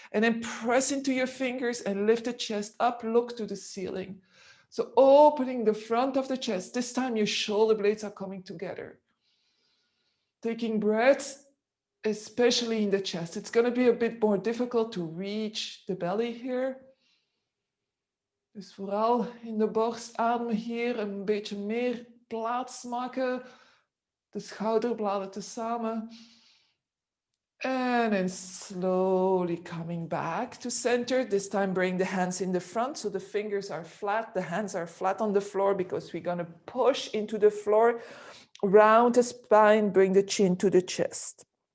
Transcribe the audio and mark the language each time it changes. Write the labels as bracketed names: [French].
[English] And then press into your fingers and lift the chest up. Look to the ceiling. So opening the front of the chest. This time your shoulder blades are coming together. Taking breaths, especially in the chest. It's going to be a bit more difficult to reach the belly here. [Dutch] Dus vooral in de borst ademen hier een beetje meer plaats maken. De schouderbladen tezamen. [English] And then slowly coming back to center. This time bring the hands in the front so the fingers are flat. The hands are flat on the floor because we're going to push into the floor. Round the spine, bring the chin to the chest.